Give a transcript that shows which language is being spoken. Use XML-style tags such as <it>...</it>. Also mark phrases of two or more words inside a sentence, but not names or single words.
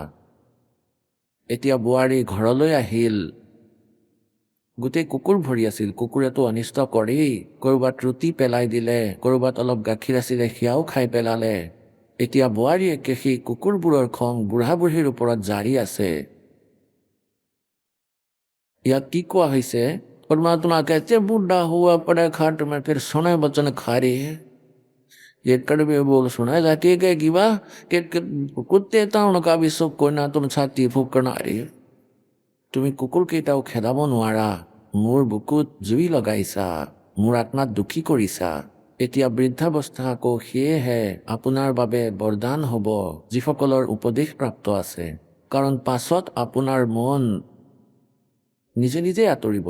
<as>এতিয়া বোৱাৰী ঘৰলৈ আহিল, গোটেই কুকুৰ ভৰি আছিল, কুকুৰেতো অনিষ্ট কৰেই, ক'ৰবাত ৰুটি পেলাই দিলে, ক'ৰবাত অলপ গাখীৰ আছিলে সেয়াও খাই পেলালে। এতিয়া বোৱাৰীয়েকে সেই কুকুৰবোৰৰ খং বুঢ়া বুঢ়ীৰ ওপৰত জাৰি আছে। ইয়াক কি কোৱা হৈছে?</as> <hi>परमात्मा कहते बूढ़ा हुआ पड़े खाट में फिर सुने बचन खारे। ये कड़वे बोल सुनाए जाती है कि वाह कि कुत्ते ताउन का भी सुख कोई ना, तुम छाती फूकना रे,</hi> <as>তুমি কুকুৰ কেইটাও খেদাব নোৱাৰা, মোৰ বুকুত জুই লগাইছা, মোৰ আত্মাত দুখী কৰিছা। এতিয়া বৃদ্ধাৱস্থা আকৌ সেয়েহে আপোনাৰ বাবে বৰদান হ'ব যিসকলৰ উপদেশ প্ৰাপ্ত আছে। কাৰণ পাছত আপোনাৰ মন নিজে নিজে আঁতৰিব।</as>